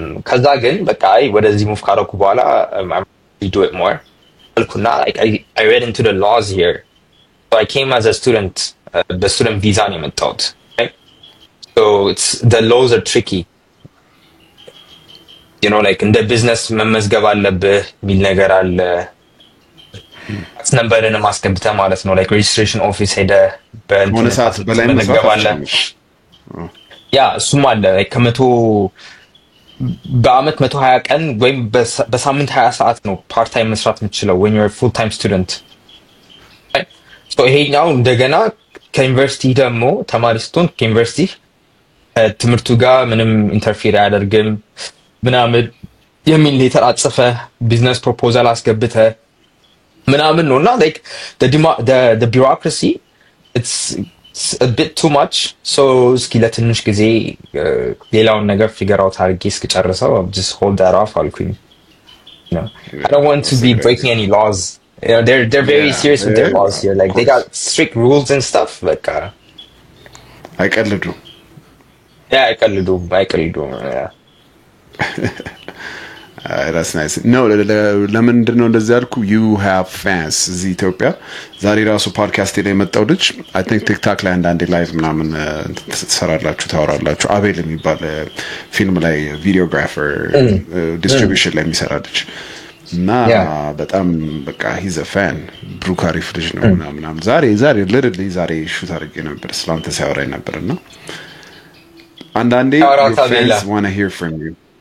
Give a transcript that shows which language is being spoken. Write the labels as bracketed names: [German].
[Amharic] ከዛ ግን በቃ ወደዚህ ሙቭ ካደረኩ በኋላ [English] I'm do it more አልኩና like I read into the laws here so I came as a student the student visa [Amharic] ነው የመጣሁት [English] right so it's the laws are tricky you know like in the business [Amharic] መመዝገብ አለብህ ሚል ነገር አለ ነምበርን ማስገብተህ ማለት ነው [English] like registration office ሄደ [Amharic] በእንትነሳት በላይ መመዝገባለ እሱም አለ like ከመቶ በአመት 120 ቀን ወይም በሳምንት 20 ሰዓት ነው ፓርት ታይም መስራት የምትችለው [English] when you're a full time student right? [Amharic] so ይሄኛው እንደገና ከዩኒቨርሲቲ ደግሞ ተማሪ ስትሆን ከዩኒቨርሲቲ ትምህርቱ ጋር ምንም ኢንተርፌር አያደርግም ምናምን የሚል ሌተር አጽፈ ቢዝነስ ፕሮፖዛል አስገብተ ምናምን ነውና like [English] the bureaucracy it's a bit too much so [Amharic] እስኪ ለትንሽ ጊዜ ሌላውን ነገር [English] figure out [Amharic] አድርጌ እስክጨርሰው [English] just hold that off አልኩኝ you know I don't want to be breaking any laws you know they're very serious with their laws here like they got strict rules and stuff like [Amharic] አይቀልዱ አይቀልዱም yeah. [English] That's nice. [Amharic] No, ለምንድን ነው እንደዚህ ያልኩ? [English] You have fans [Amharic] እዚህ ኢትዮጵያ። ዛሬ ራሱ ፖድካስት ላይ የመጣው ልጅ I think ቲክታክ ላይ አንዳንዴ ላይቭ ምናምን ትሰራላችሁ ታወራላችሁ። አቤል የሚባል ፊልም ላይ ቪዲዮግራፈር ዲስትሪቢዩሽን ላይ የሚሰራ ልጅ እና በጣም በቃ [English] he's a fan [Amharic] ብሩክ አሪፍ ልጅ ነው ምናምን ዛሬ literally ዛሬ ሹት አድርጌ ነበር ስላንተ ሲያወራኝ ነበርና አንዳንዴ [English] your fans want to hear from you.